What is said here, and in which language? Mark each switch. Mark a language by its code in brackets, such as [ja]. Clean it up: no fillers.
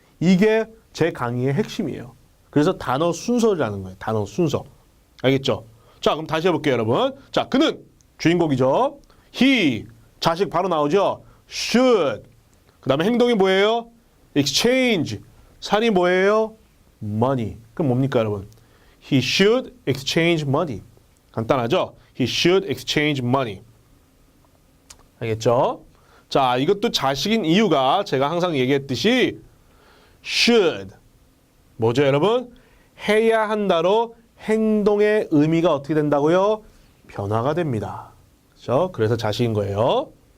[ko] 이게 제 강의의 핵심이에요. 그래서 단어 순서라는 거예요. 단어 순서. 알겠죠? 자, 그럼 다시 해볼게요, 여러분. 자, 그는 주인공이죠. he, 자식 바로 나오죠. should. 그 다음에 행동이 뭐예요? exchange. 살이 뭐예요? money. 그럼 뭡니까, 여러분? [en] He should exchange money. [ko] 간단하죠? [en] He should exchange money. [ko] 알겠죠? 자, 이것도 자식인 이유가 제가 항상 얘기했듯이 should. 뭐죠, 여러분? 해야 한다로 행동의 의미가 어떻게 된다고요? 변화가 됩니다. 그렇죠? 그래서 자식인 거예요.